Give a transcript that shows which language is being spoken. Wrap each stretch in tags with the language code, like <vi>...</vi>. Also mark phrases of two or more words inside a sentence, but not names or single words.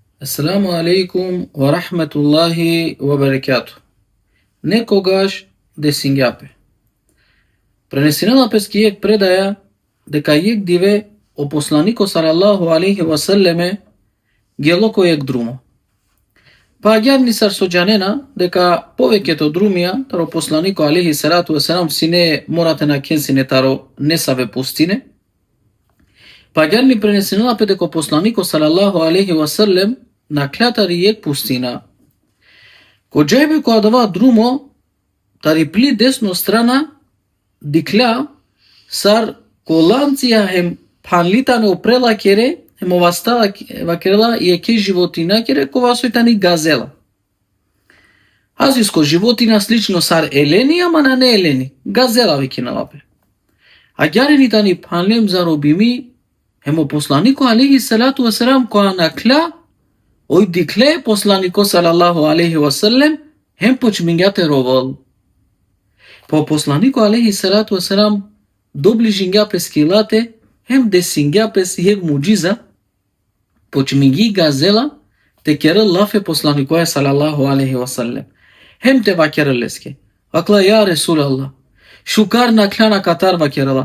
<ar>السلام عليكم ورحمة الله وبركاته.</ar> <rom>Некогаш десингјапе. Пренесенела пескијек предаја дека јек диве о посланико</rom> <ar>صلى الله عليه وسلم</ar> <rom>гелоко јек друмо. Па аѓарни сар со џанена дека повеќето друмија таро посланико</rom> <ar>عليه الصلاة والسلام</ar> <rom>сине морате на кенсине таро не саве пустине. Па аѓарни пренесенела пе дека посланико</rom> <ar>صلى الله عليه وسلم</ar> <rom>на клјатари јек пустина. Ко џајбе која дава друмо тари пли десно страна дикля сар коланција хем панлитане опрела кере хем овастала вакерела и еке животина кере кова сојтани газела. Азиско животина слично сар елени, ама на не елени. Газела викинала пе. Аѓарени тани панлем заробими хемо посланико</rom> <ar>عليه الصلاة والسلام</ar> <rom>која накля ој дикле посланико</rom> <ar>صلى الله عليه وسلم</ar> <rom>хем почмињате ровол. По посланико</rom> <ar>عليه الصلاة والسلام</ar> <rom>доближињапе скилате хем десињапе јек муџиза почмињи газела те кере лафе посланико</rom> <ar>صلى الله عليه وسلم.</ar> <rom>Хем те вакере леске. Акла</rom> <ar>يا رسول الله.</ar> <rom>Шукар накляна катар вакерела.</rom>